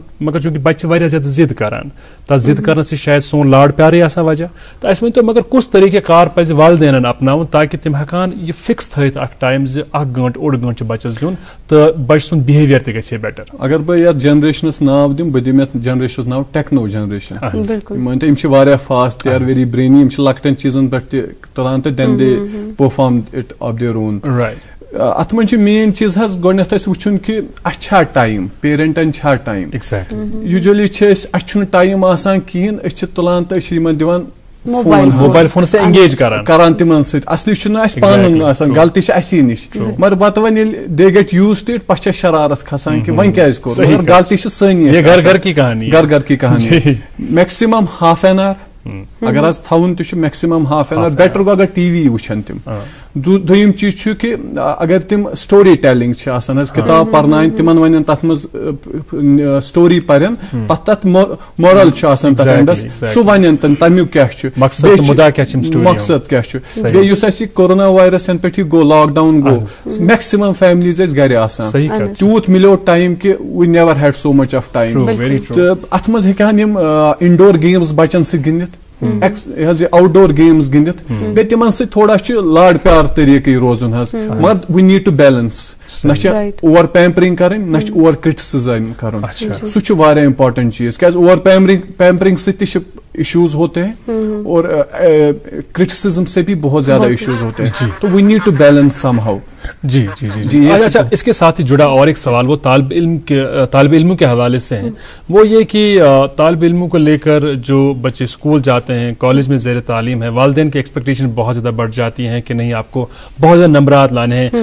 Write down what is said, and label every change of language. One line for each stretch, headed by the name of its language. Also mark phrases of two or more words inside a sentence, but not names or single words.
Kashmiri: مگر چوٗنٛکہِ بچہِ چھِ واریاہ زیادٕ ضد کران, تتھ ضد کرنس چھِ شاید سون لاڈ پیارٕے آسان وجہ. تہٕ اَسہِ ؤنۍتو مگر کُس طریٖقہٕ کار پزِ والدینن اپناوُن تاکہِ تِم ہٮ۪کہن یہِ فکس تھٲیِتھ اکھ ٹایم زِ 1 گٲنٛٹہٕ 1.5 گٲنٛٹہٕ چھُ بچس دیُن تہٕ بچہِ سُنٛد بِہیویئر تہِ گژھِ ہے بیٹر. اگر بہٕ یتھ جنریشنس ناو دِمہٕ, بہٕ دِمہٕ یتھ جنریشنس ناو
English: techno generation.
Kashmiri: یِم مٲنۍتو یِم چھِ واریاہ فاسٹ,
English: they are very brainy,
Kashmiri: یِم چھِ لۄکٹٮ۪ن چیٖزن پٮ۪ٹھ تہِ تُلان تہٕ
English: then they perform it off their own.
Kashmiri: ات من مین چیز حظ گۄڈنٮ۪تھ اَسہِ وٕچھُن کہِ اَسہِ چھا ٹایم پیرنٹن چھا ٹایم یوٗجولی چھِ أسۍ اَسہِ چھُنہٕ ٹایم آسان کِہیٖنۍ أسۍ چھِ تُلان تہٕ أسۍ چھِ یِمن دِوان
English: mobile phone
Kashmiri: سے انگیج کران تِمن سۭتۍ اصلی چھُنہٕ اَسہِ پانہٕ آسان غلطی چھِ اَسی نِش مگر پتہٕ وۄنۍ ییٚلہِ
English: they get used to it
Kashmiri: پتہٕ چھِ اَسہِ شرارت کھسان کہِ وۄنۍ کیازِ کوٚر مگر غلطی چھِ سٲنی
Urdu: گھر گھر کی کہانی
English: maximum half an hour
Kashmiri: اگر حظ تھاوُن تہِ چھُ
English: maximum half an hour
Kashmiri: بیٹر گوٚو اگر ٹی وی وٕچھن تِم دوٚیِم چیٖز چھُ کہِ اگر تِم
English: story telling
Kashmiri: چھِ آسان حظ کِتاب پرناوٕنۍ تِمن وَنن تتھ منٛز سٹوری پرن پتہٕ تتھ مورل چھُ آسان تتھ اینڈس سُہ وَنن تِم تمیُک کیاہ چھُ مقصد کیاہ چھُ بیٚیہِ یُس اَسہِ یہِ کورونا وایرس ینہٕ پٮ۪ٹھ یہِ گوٚو
English: lock down
Kashmiri: گوٚو
English: maximum families
Kashmiri: ٲسۍ گرِ آسان تیوٗت مِلیو ٹایم کہِ وی
English: never had so much of time
Kashmiri: تہٕ اتھ منٛز ہیٚکہِ ہن یِم
English: indoor games
Kashmiri: بچن سۭتۍ گِنٛدِتھ حظ یہِ
English: out door games
Kashmiri: گِنٛدِتھ بیٚیہِ تِمن سۭتۍ تھوڑا چھُ لاڈ پیار طٔریٖقٕے روزُن حظ مگر
English: we need to balance
Kashmiri: نہ چھِ
English: over pampering
Kashmiri: کرٕنۍ نہ چھِ
English: over criticism
Kashmiri: کرُن سُہ چھُ واریاہ امپارٹنٹ چیٖز کیازِ
English: over pampering
Kashmiri: سۭتۍ تہِ چھِ
Urdu: ایشوز ہوتے ہیں اور کرٹیسزم سے بھی بہت زیادہ ایشوز ہوتے ہیں تو
English: we need to balance somehow.
Urdu: جی جی جی جی اچھا اس کے ساتھ ہی جڑا اور ایک سوال وہ طالب علموں کے حوالے سے ہیں. وہ یہ کہ طالب علموں کو لے کر جو بچے اسکول جاتے ہیں کالج میں زیر تعلیم ہے والدین کی ایکسپیکٹیشن بہت زیادہ بڑھ جاتی ہیں کہ نہیں آپ کو بہت زیادہ نمبرات لانے ہیں.